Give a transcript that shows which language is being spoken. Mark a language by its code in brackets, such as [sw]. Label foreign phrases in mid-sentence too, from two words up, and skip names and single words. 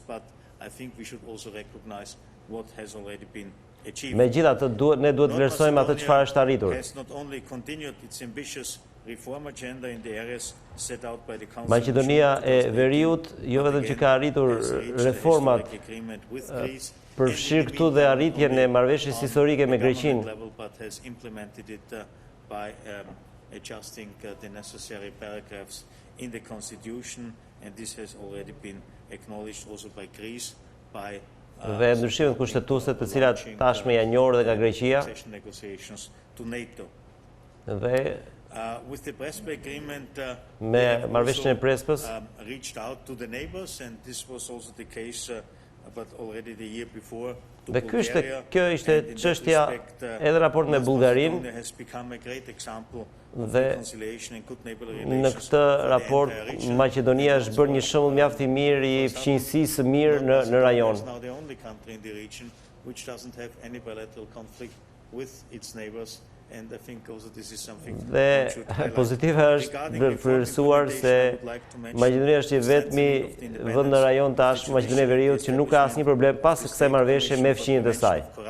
[sq] Megjithatë, ne duhet të vlerësojmë atë çfarë është arritur. Maqedonia e Veriut jo vetëm që ka arritur reformat, përfshir këtu dhe arritjen e marrëveshjes historike me Greqinë. [en] Adjusting the necessary paragraphs in the constitution, and this has already been acknowledged also by Greece, by [sq] dhe ndryshimet kushtetuese të cilat tashmë janë njohur dhe nga Greqia. Dhe [en] with the Prespa agreement, [sq] me marrëveshjen e Prespës, [en] reached out to the neighbors, and this was also the case, but already the year before. [sq] Dhe kjo ishte çështja edhe raport me Bullgarinë. Dhe në këtë raport Maqedonia është bërë një shembull mjaft i mirë i fqinjësisë së mirë në rajon. Dhe pozitive është vlerësuar se Maqedonia është i vetmi vend në rajon tash, Maqedonia e Veriut, që nuk ka asnjë problem pas kësaj marrëveshje me fqinjet e saj.